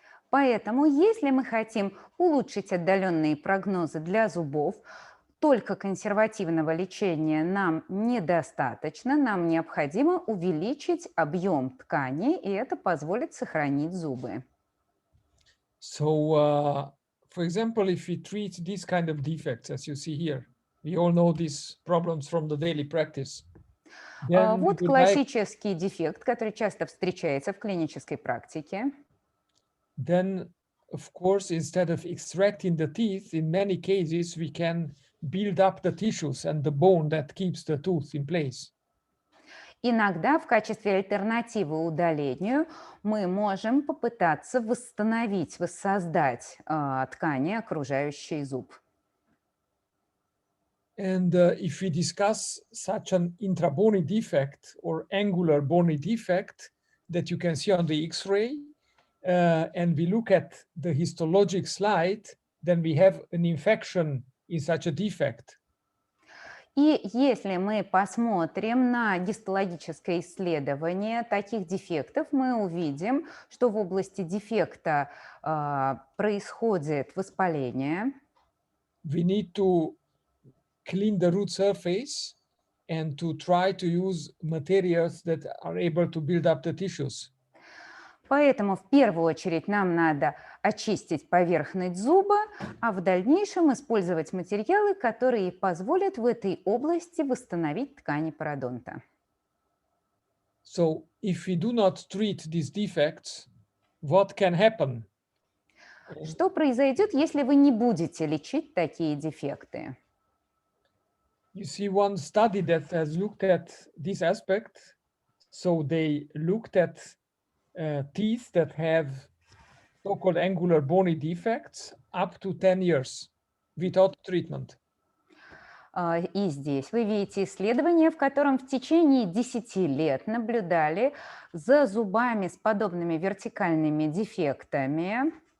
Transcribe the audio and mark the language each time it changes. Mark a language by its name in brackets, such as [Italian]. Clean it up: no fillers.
[Russian] Поэтому, если мы хотим улучшить отдаленные прогнозы для зубов, только консервативного лечения нам недостаточно, нам необходимо увеличить объем ткани, и это позволит сохранить зубы. [English] So, for example, if we treat these kind of defects, as you see here, we all know these problems from the daily practice. [Russian] Вот классический дефект, который часто встречается в клинической практике. [English] Then, of course, instead of extracting the teeth, in many cases, we can build up the tissues and the bone that keeps the tooth in place. [Russian] Иногда в качестве альтернативы удалению мы можем попытаться восстановить, воссоздать ткани, окружающие зуб. [English] And if we discuss such an intrabony defect or angular bony defect that you can see on the X-ray, and we look at the histologic slide, then we have an infection in such a defect. [Russian] И если мы посмотрим на гистологическое исследование таких дефектов, мы увидим, что в области дефекта происходит воспаление. [English] We need to clean the root surface and to try to use materials that are able to build up the tissues. [Russian] Поэтому в первую очередь нам надо очистить поверхность зуба, а в дальнейшем использовать материалы, которые позволят в этой области восстановить ткани пародонта. [English] So if we do not treat these defects, what can happen? [Russian] Что произойдет, если вы не будете лечить такие дефекты? [English] You see one study that has looked at this aspect. So they looked at teeth that have so-called angular bony defects up to 10 years without treatment. [Russian] И здесь вы видите исследование, в котором в течение 10 лет наблюдали за зубами с подобными вертикальными дефектами.